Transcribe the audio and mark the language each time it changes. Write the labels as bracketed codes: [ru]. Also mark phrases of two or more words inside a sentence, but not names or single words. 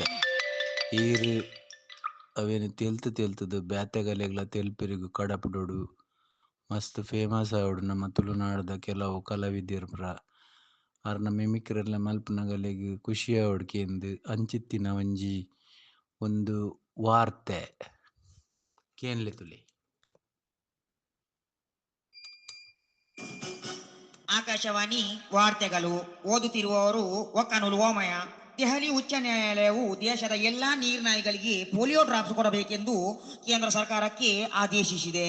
[tcy] ಈರ್ ಅವೇನು ತೆಲ್ತುದು ಬ್ಯಾತೆಗಲೆಗ್ಲ ತೆಲ್ಪೆರಿಗು ಕಡಪುಡೋಡು ಮಸ್ತ್ ಫೇಮಸ್ ಆವಡು ನಮ್ಮ ತುಳುನಾಡದ ಕೆಲವು ಕಲಾವಿದರ್ಪುರ. ಅರ್ನ ಮಿಮಿಕ್ರೆಲ್ಲ ಮಲ್ಪುನಗಲೆಗ್ ಖುಷಿ ಆವಡ್ಕೆಂದು ಅಂಚಿತ್ತಿನ ಒಂಜಿ ಒಂದು ವಾರ್ತೆ ಕೇನ್ಲೆ ತುಲಿ. [kn] ಆಕಾಶವಾಣಿ ವಾರ್ತೆಗಳು ಓದುತ್ತಿರುವವರು ಒಕ್ಕನೂರು ಓಮಯ. ದೆಹಲಿ ಉಚ್ಚ ನ್ಯಾಯಾಲಯವು ದೇಶದ ಎಲ್ಲಾ ನೀರ್ನಾಯಿಗಳಿಗೆ [en] polio drops [kn] ಕೊಡಬೇಕೆಂದು ಕೇಂದ್ರ ಸರ್ಕಾರಕ್ಕೆ ಆದೇಶಿಸಿದೆ.